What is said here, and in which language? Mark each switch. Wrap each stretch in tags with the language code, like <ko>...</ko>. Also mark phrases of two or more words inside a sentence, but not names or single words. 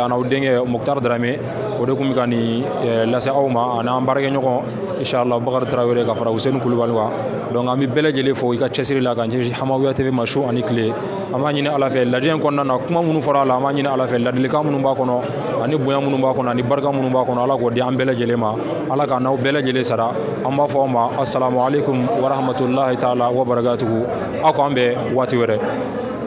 <bm>a n'aw denkɛ Muktar Darame o de kun bɛ ka nin lase aw ma ani an baarakɛɲɔgɔn inchallah Bakari Tarawele ka fara Useni Kulubali kan donc an bɛ bɛɛ lajɛlen fo i ka cɛsiri la k'an ɲɛsin Hamawiya TV ma su ani tile an b'a ɲini ala fɛ lajɛ in kɔnɔna na kuma minnu fɔra a la an b'a ɲini ala fɛ ladilikan minnu b'a kɔnɔ ani bonya minnu b'a kɔnɔ ani barika minnu b'a kɔnɔ ala k'o di an bɛɛ lajɛlen ma ala ka n'aw bɛɛ lajɛlen sara an b'a fɔ aw ma</bm> <ar>السلام عليكم ورحمة الله تعالى وبركاته</ar> <bm>aw k'an bɛn waati wɛrɛ</bm>